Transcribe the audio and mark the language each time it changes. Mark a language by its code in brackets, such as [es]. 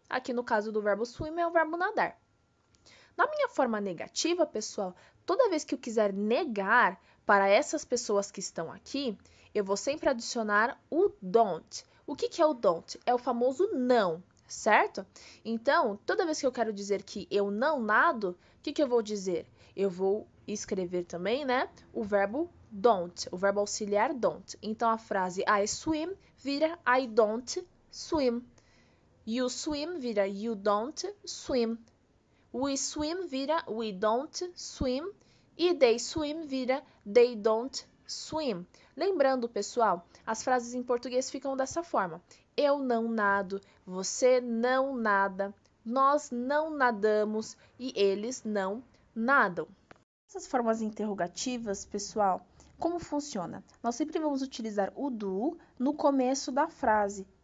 [pt] Aqui no caso do verbo swim é o verbo nadar. Na minha forma negativa, pessoal, toda vez que eu quiser negar para essas pessoas que estão aqui, eu vou sempre adicionar o don't. O que é o don't? É o famoso não, certo? Então, toda vez que eu quero dizer que eu não nado, o que eu vou dizer? Eu vou escrever também, né, o verbo don't, o verbo auxiliar don't. Então, a frase [en] I swim [pt] vira [en] I don't swim. You swim [pt] vira [en] you don't swim. We swim vira we don't swim. E they swim [pt] vira [en] they don't swim. [pt] Lembrando, pessoal, as frases em português ficam dessa forma. Eu não nado, você não nada, nós não nadamos e eles não nadam. Essas formas interrogativas, pessoal, como funciona? Nós sempre vamos utilizar o do no começo da frase,